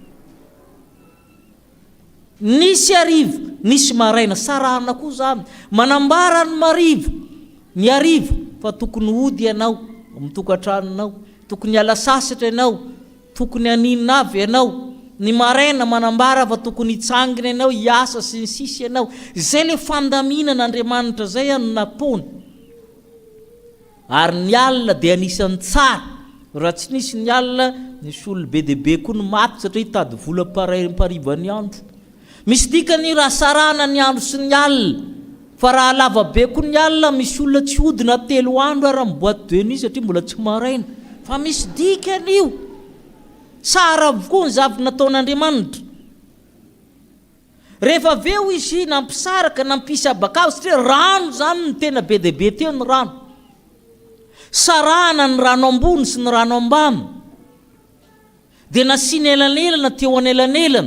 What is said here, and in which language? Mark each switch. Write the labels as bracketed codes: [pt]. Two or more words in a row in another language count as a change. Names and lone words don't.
[mg] nisy arivo nisy maraina sarahana koa zany manambara ny marivo ny arivo fa tokony hody ianao mitokantranonao tokony ala sasatra ianao tokony haninina avy ianao ny maraina manambara fa tokony hitsangina ianao hiasa sy ny sisy ianao izay le fandaminan'Andriamanitra zay no nataony ary ny alina dia anisan'ny tsara raha tsy nisy ny alina nisy olo be dia be koa ny maty satria hitady vola parivany andro misy dikany raha sarana ny andro sy ny alina fa raha lava be koa ny alina misy olona tsy hodina 3 andro ary amin'ny [fr] boîte de nuit [mg] satria mbola tsy maraina fa misy dikany io tsara avokoa ny zavy nataon'Andriamanitra rehefa aveo izy nampisaraka nampisy habakabo satria rano zany ny tena be dia be teo ny rano sarahana ny rano ambony sy ny rano ambany dia nasiana elanelana teo anelanelana